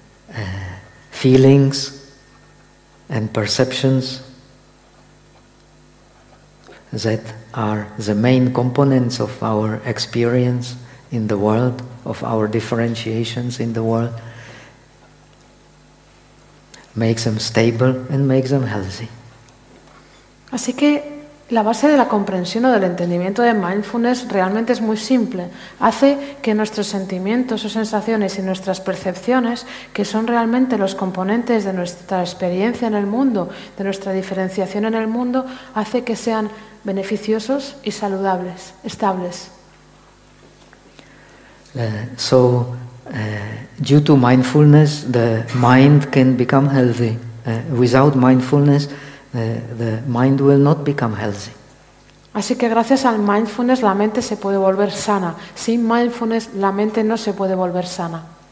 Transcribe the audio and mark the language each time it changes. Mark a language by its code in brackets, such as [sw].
[en] It makes the feelings and perceptions that are the main components of our experience in the world, of our differentiations in the world, makes them stable and makes them healthy. [es] Así que la base de la comprensión o del entendimiento de mindfulness realmente es muy simple. Hace que nuestros sentimientos o sensaciones y nuestras percepciones, que son realmente los componentes de nuestra experiencia en el mundo, de nuestra diferenciación en el mundo, hace que sean beneficiosos y saludables, estables. [en] So, due to mindfulness, the mind can become healthy. Without mindfulness, the mind will not become healthy. [es] Así que gracias al mindfulness, la mente se puede volver sana. Sin mindfulness, la mente no se puede volver sana.